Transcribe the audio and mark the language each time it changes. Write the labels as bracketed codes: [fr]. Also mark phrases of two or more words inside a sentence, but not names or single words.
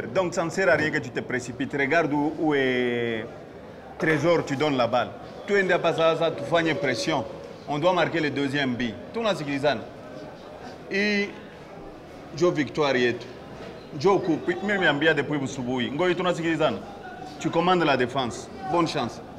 [fr] Donc ça ne sert à rien que tu te précipites. Regarde où est Trésor, tu donnes la balle. Tu es en passage, tu fais une pression. On doit marquer le deuxième but. Tout le monde et Joe Victoire yetu. Joe Coupe, même Yambia depuis Busubuhi. [sw] Ngoyi tunasikilizana. [fr] Tu commandes la défense. Bonne chance.